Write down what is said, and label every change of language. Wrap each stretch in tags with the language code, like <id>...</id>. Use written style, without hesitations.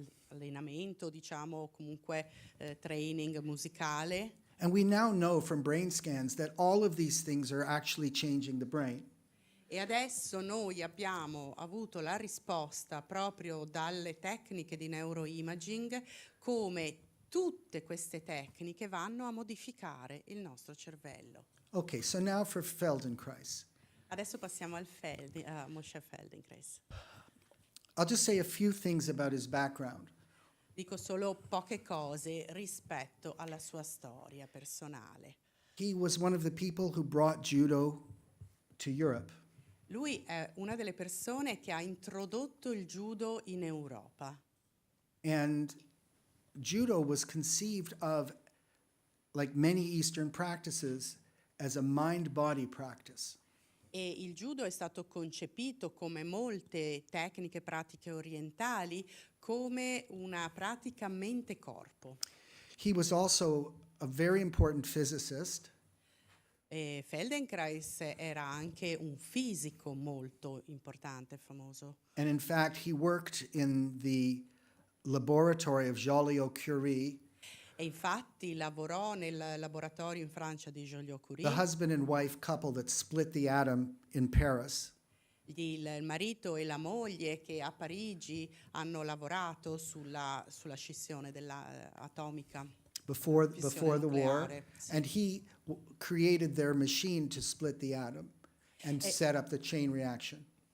<it>Allenamento, diciamo, comunque training musicale.</it> <en>And we now know from brain scans that all of these things are actually changing the brain.</en> <it>E adesso noi abbiamo avuto la risposta proprio dalle tecniche di neuroimaging come tutte queste tecniche vanno a modificare il nostro cervello.</it> <en>Okay, so now for Feldenkrais.</en> <it>Adesso passiamo a Moshe Feldenkrais.</it> <en>I'll just say a few things about his background.</en> <it>Dico solo poche cose rispetto alla sua storia personale.</it> <en>He was one of the people who brought judo to Europe.</en> <it>Lui è una delle persone che ha introdotto il judo in Europa.</it> <en>And judo was conceived of, like many Eastern practices, as a mind-body practice.</en> <it>E il judo è stato concepito, come molte tecniche pratiche orientali, come una pratica mente-corpo.</it> <en>He was also a very important physicist,</en> <it>E Feldenkrais era anche un fisico molto importante e famoso.</it> <en>and in fact, he worked in the laboratory of Joliot-Curie,</en> <it>E infatti lavorò nel laboratorio in Francia di Joliot-Curie.</it> <en>the husband and wife couple that split the atom in Paris.</en> <it>Il marito e la moglie che a Parigi hanno lavorato sulla scissione atomica.</it> <en>before</en> <it>Fissione</it> <en>the war,</en> <it>nucleare, sì.</it> <en>and he created their machine to split the atom and set up the chain reaction.</en>